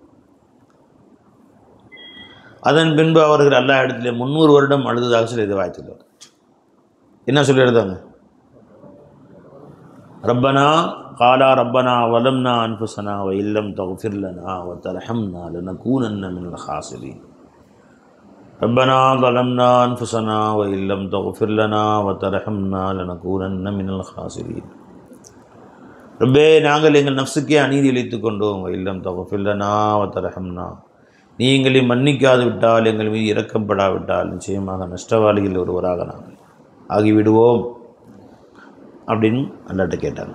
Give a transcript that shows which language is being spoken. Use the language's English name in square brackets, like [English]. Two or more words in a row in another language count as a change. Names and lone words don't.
[Tamil] அதன் பின்பு அவர்கள் அல்லாஹ் இடத்துல 300 வருடம் அழுததாக சில ரிவாயத்தில் வருது. என்ன சொல்லி எழுதாங்க? [Arabic] ربنا قالا ربنا ظلمنا أنفسنا وإن لم تغفر لنا وترحمنا لنكونن من الخاسرين. ربنا ظلمنا أنفسنا وإن لم تغفر لنا وترحمنا لنكونن من الخاسرين. [Tamil] ரப்பே, நாங்கள் எங்கள் நஃப்ஸுக்கே அநீதி இழைத்துக் கொண்டோம். [Arabic] إن لم تغفر لنا وترحمنا, [Tamil] நீ எங்களை மன்னிக்காது விட்டால், எங்கள் மீது இரக்கப்படாவிட்டால் நிச்சயமாக நஷ்டவாளிகள் ஒருவராக நாங்கள் ஆகிவிடுவோம் அப்படின்னு அல்லாஹ்ட்ட கேட்டாங்க.